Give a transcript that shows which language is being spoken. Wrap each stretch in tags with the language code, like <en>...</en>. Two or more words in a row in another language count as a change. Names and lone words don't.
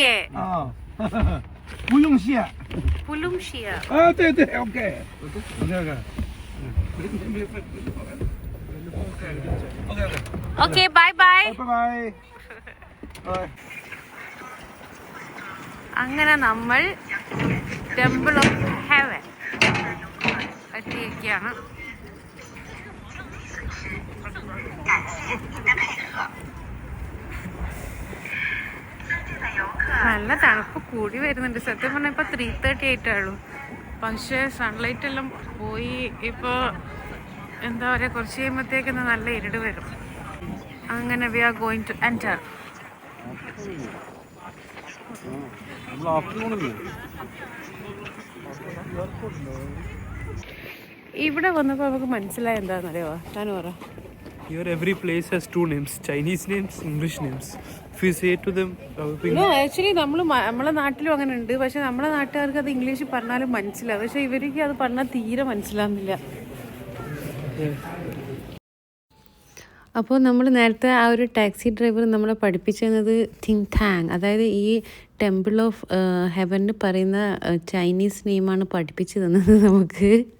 <zh>啊，不用谢，不用谢啊，对，OK，这个，OK，拜拜。拜拜，拜。</zh> <ml>അങ്ങനെ നമ്മൾ ടെമ്പിൾ ഓഫ് ഹെവൻ എത്തിയിരിക്കുകയാണ്. നല്ല തണുപ്പ് കൂടി വരുന്നുണ്ട്. സത്യം പറഞ്ഞാൽ ഇപ്പോൾ 3:38 ആയുള്ളൂ. പക്ഷേ സൺലൈറ്റ് എല്ലാം പോയി. ഇപ്പോൾ എന്താ പറയുക, കുറച്ച് കഴിയുമ്പോഴത്തേക്ക് നല്ല ഇരുട് വരും.</ml> <en>അങ്ങനെ we are going to enter.</en> <ml>ഇവിടെ വന്നപ്പോൾ നമുക്ക് മനസ്സിലായ എന്താണെന്നറിയോ? ഞാൻ പറ.</ml> <en>Here every place has two names, Chinese names, English names. If you say to them,</en> <ml>ആക്ച്വലി നമ്മളെ നാട്ടിലും അങ്ങനെ ഉണ്ട്. പക്ഷെ നമ്മളെ നാട്ടുകാർക്ക് അത് ഇംഗ്ലീഷ് പറഞ്ഞാലും മനസ്സിലാവും. പക്ഷെ ഇവർക്ക് അത് പറഞ്ഞാൽ തീരെ മനസ്സിലാവുന്നില്ല. അപ്പോൾ നമ്മൾ നേരത്തെ ആ ഒരു ടാക്സി ഡ്രൈവർ നമ്മളെ പഠിപ്പിച്ചു തന്നത് തിങ് താങ്, അതായത് ഈ ടെമ്പിൾ ഓഫ് ഹെവൻ പറയുന്ന ചൈനീസ് നെയിമാണ് പഠിപ്പിച്ചു തന്നത് നമുക്ക്.</ml>